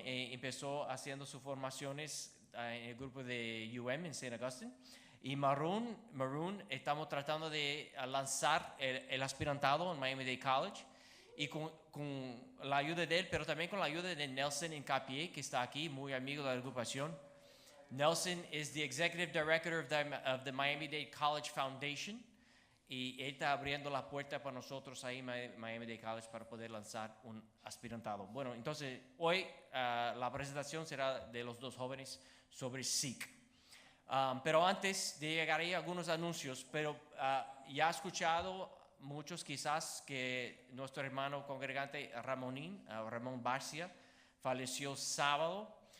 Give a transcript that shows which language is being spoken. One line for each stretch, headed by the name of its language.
Spanish: Empezó haciendo sus formaciones en el grupo de UM en St. Augustine. Y Maroun estamos tratando de lanzar el aspirantado en Miami-Dade College. Y con la ayuda de él, pero también con la ayuda de Nelson Incapié, que está aquí, muy amigo de la agrupación.
English: Nelson is the executive director of the Miami-Dade College Foundation.
Spanish: Y él está abriendo la puerta para nosotros ahí en Miami-Dade College para poder lanzar un aspirantado. Bueno, entonces hoy la presentación será de los 2 jóvenes sobre SEEK. Pero antes de llegar ahí algunos anuncios, pero ya he escuchado muchos quizás que nuestro hermano congregante Ramón Barcia falleció sábado.